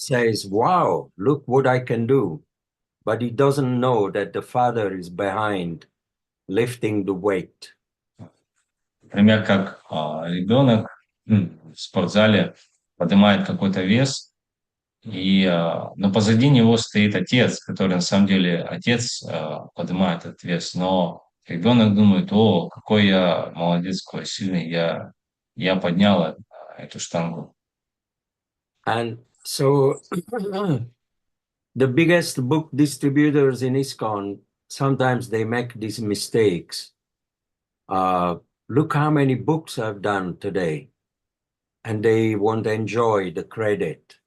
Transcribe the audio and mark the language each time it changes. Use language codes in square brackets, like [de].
[en] says, wow, look what I can do. But he doesn't know that the father is behind lifting the weight. [ru] например, как ребенок в спортзале поднимает какой-то вес, но позади него стоит отец, который на самом деле отец поднимает этот вес, но ребенок думает: о, какой я молодец, какой сильный, я поднял эту штангу. [en] And so the biggest book distributors in ISKCON, sometimes they make these mistakes. Look how many books I've done today. And they want to enjoy the credit.